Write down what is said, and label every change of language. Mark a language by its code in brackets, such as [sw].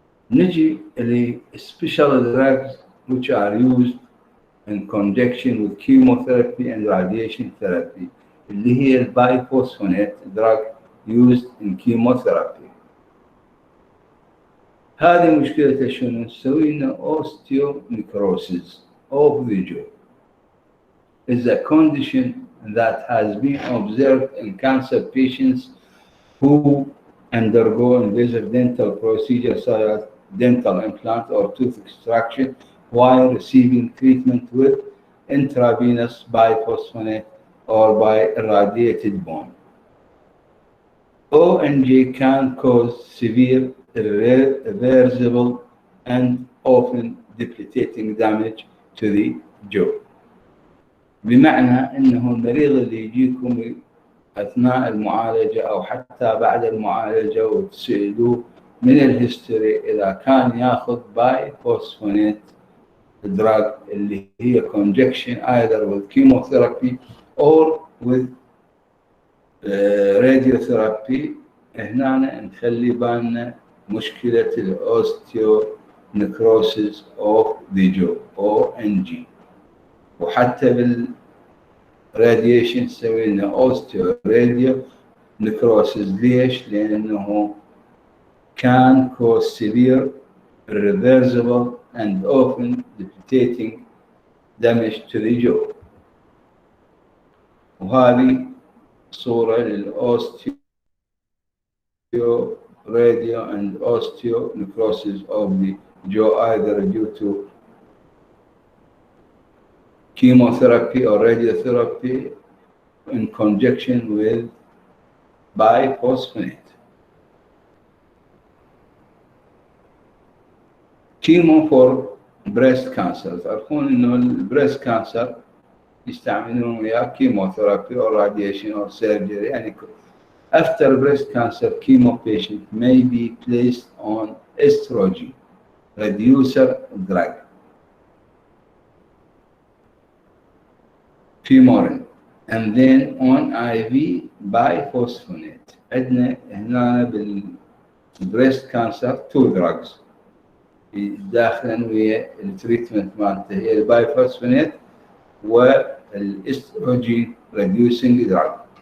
[en] نجي special drugs which are used in conjunction with chemotherapy and radiation therapy [ar] اللي هي البايفوسفونات [en] drug used in chemotherapy. [ar] هذه مشكلتها شنو؟ نسوي لنا osteonecrosis of the jaw. [en] Is a condition that has been observed in cancer patients who undergo invasive dental procedures such as dental implant or tooth extraction while receiving treatment with intravenous biphosphonate or by irradiated bone. ONG can cause severe, irreversible, and often debilitating damage to the jaw. [ar] بمعنى أنه المريض اللي يجيكم أثناء المعالجة أو حتى بعد المعالجة وتسألوه من الهيستوري إذا كان ياخذ بايفوسفونات دراج اللي هي [en] conjunction either with chemotherapy or with [ar] radiotherapy هنا نخلي بالنا مشكلة osteonecrosis of the jaw ONG وحتى بالراديشن نسوي لنا osteoradiocrosis ليش؟ لأنه [en] can cause severe, irreversible and often debilitating damage to the jaw. [ar] وهذه صورة للأوستيو [en] radio and osteonecrosis of the jaw either due to chemotherapy or radiotherapy in conjunction with biphosphonate. Chemo for breast cancer. [ar] تعرفون إنه البريست كانسر يستعملون وياه [en] chemotherapy or radiation or surgery. يعني after breast cancer, chemo patient may be placed on estrogen reducer drug, fumarate, and then on IV biphosphonate. [ar] عندنا هنا بالبريست كانسر [en] two drugs [ar] داخلا ويا التريتمنت مالته هي البايفوسفونات والاستروجين reducing drug.